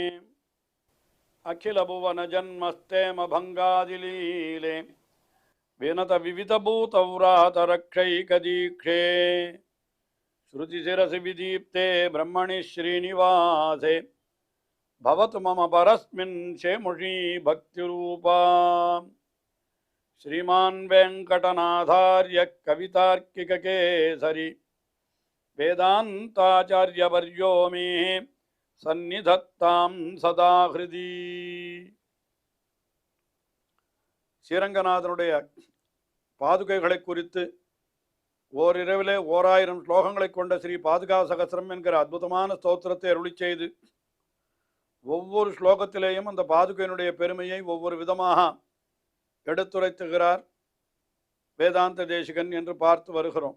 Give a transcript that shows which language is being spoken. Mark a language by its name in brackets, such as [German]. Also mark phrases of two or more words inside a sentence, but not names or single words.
[Sanskrit] अखिल भुवन जन्मस्थेम भङ्गादिलीले विनत विविध भूतव्रात रक्षैकदीक्षे श्रुतिशिरसि विदीप्ते ब्रह्मणि श्रीनिवासे भवतु मम परस्मिन् शेमुषी भक्तिरूपा श्रीमान वेंकटनाथार्य कवितार्किककेसरी वेदांताचार्यवर्यो मे सन्निधत्तां सदा हृदि [Tamil] ஸ்ரீரங்கநாதனுடைய பாதுகைகளை குறித்து ஓரிரவிலே 1000 ஸ்லோகங்களை கொண்ட ஸ்ரீ பாதுகா சகஸ்ரம் என்கிற அற்புதமான ஸ்தோத்திரத்தை அருளி செய்து ஒவ்வொரு ஸ்லோகத்திலேயும் அந்த பாதுகையினுடைய பெருமையை ஒவ்வொரு விதமாக எடுத்துரைத்துகிறார் வேதாந்த தேசிகன் என்று பார்த்து வருகிறோம்.